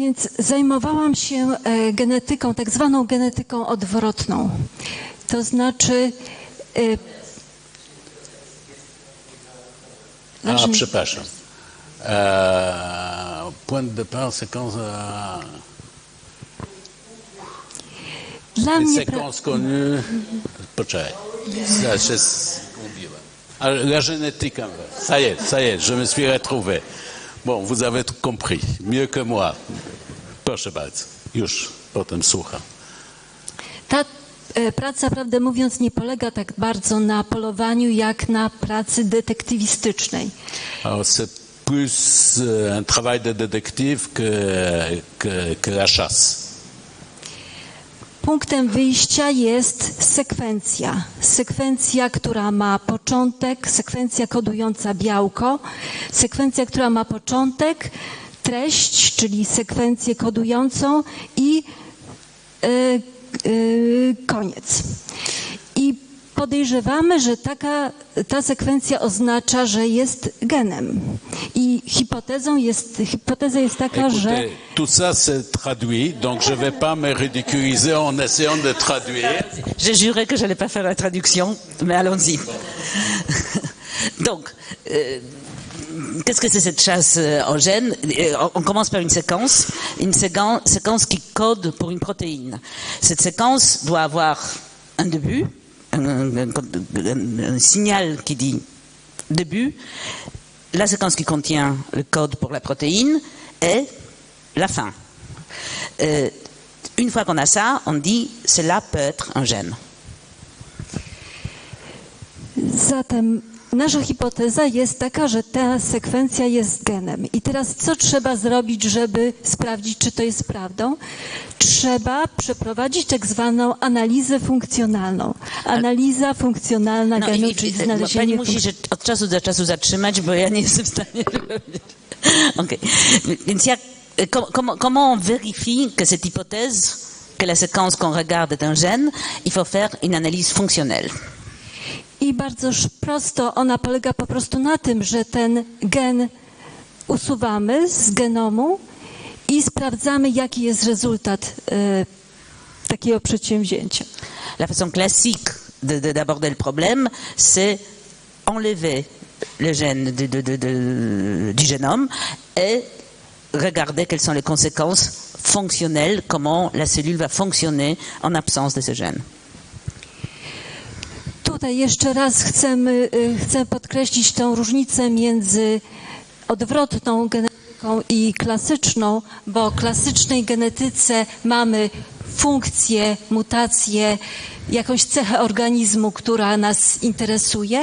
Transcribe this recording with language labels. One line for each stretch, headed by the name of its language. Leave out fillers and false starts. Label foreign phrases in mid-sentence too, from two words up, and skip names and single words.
Polish: Więc zajmowałam się genetyką, tak zwaną genetyką odwrotną. To znaczy... przepraszam.
French: Point de départ, séquence...
Polish: Dla mnie...
French: Séquence connue... Poczekaj. La génétique inverse. Ça y est, je me suis retrouvé. Bon, vous avez tout compris. Mieux que moi.
Polish: Proszę bardzo. Już potem słucham. Ta praca, prawdę mówiąc, nie polega tak bardzo na polowaniu, jak na pracy detektywistycznej.
French: C'est plus un travail de détective que la chasse.
Polish: Punktem wyjścia jest sekwencja. Sekwencja, która ma początek, sekwencja kodująca białko, sekwencja, która ma początek, treść, czyli sekwencję kodującą i koniec. I podejrzewamy, że ta sekwencja oznacza, że jest genem. I hipoteza jest taka,
French: Écoutez,
Polish: że...
French: tout ça c'est traduit, donc je vais pas me ridiculiser en essayant de traduire. J'ai juré que je n'allais pas faire la traduction, mais allons-y. Donc, qu'est-ce que c'est cette chasse en gènes? On commence par une séquence qui code pour une protéine. Cette séquence doit avoir un début, un signal qui dit début, la séquence qui contient le code pour la protéine et la fin. Une fois qu'on a ça, on dit cela peut être un gène.
Polish: Zatem nasza hipoteza jest taka, że ta sekwencja jest genem. I teraz co trzeba zrobić, żeby sprawdzić, czy to jest prawdą? Trzeba przeprowadzić tak zwaną analizę funkcjonalną. Analiza funkcjonalna genu, czyli znalezienie... Pani musi się od czasu do czasu zatrzymać, bo ja nie jestem w stanie... Okay.
French: Więc comment on vérifie que cette hypothèse, que la séquence qu'on regarde est un gène? Il faut faire une analyse fonctionnelle.
Polish: I bardzo prosto ona polega po prostu na tym, że ten gen usuwamy z genomu i sprawdzamy, jaki jest rezultat takiego przedsięwzięcia.
French: La façon classique d'aborder le problème, c'est enlever le gène du génome et regarder quelles sont les conséquences fonctionnelles, comment la cellule va fonctionner en absence de ce gène.
Polish: Tutaj jeszcze raz chcę podkreślić tę różnicę między odwrotną genetyką i klasyczną, bo w klasycznej genetyce mamy funkcję, mutację, jakąś cechę organizmu, która nas interesuje.